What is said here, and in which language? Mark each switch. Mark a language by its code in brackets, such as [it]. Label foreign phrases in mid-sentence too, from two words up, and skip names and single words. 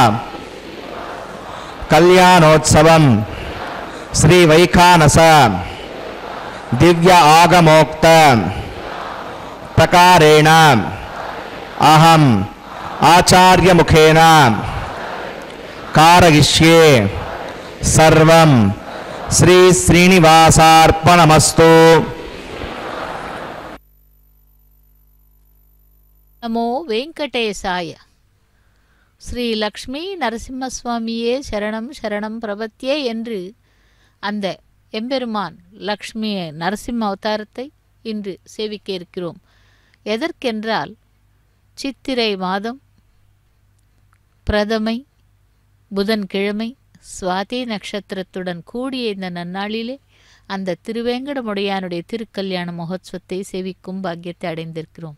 [sa] కళ్యాణోత్సవం శ్రీ వైఖానస దివ్య ఆగమోక్త ప్రకారేణ అహం ఆచార్యముఖేన కారయిష్యే సర్వం శ్రీ శ్రీనివాసార్పణమస్తు. నమో వెంకటేశాయ. [ta] ஸ்ரீ லக்ஷ்மி நரசிம்மசுவாமியே சரணம் சரணம் பிரபத்தியே என்று அந்த எம்பெருமான் லக்ஷ்மி நரசிம்ம அவதாரத்தை இன்று சேவிக்க இருக்கிறோம். எதற்கென்றால் சித்திரை மாதம் பிரதமை புதன்கிழமை சுவாதி நட்சத்திரத்துடன் கூடிய இந்த நன்னாளிலே அந்த திருவேங்கடமுடையானுடைய திருக்கல்யாண மகோத்சவத்தை சேவிக்கும் பாக்கியத்தை அடைந்திருக்கிறோம்.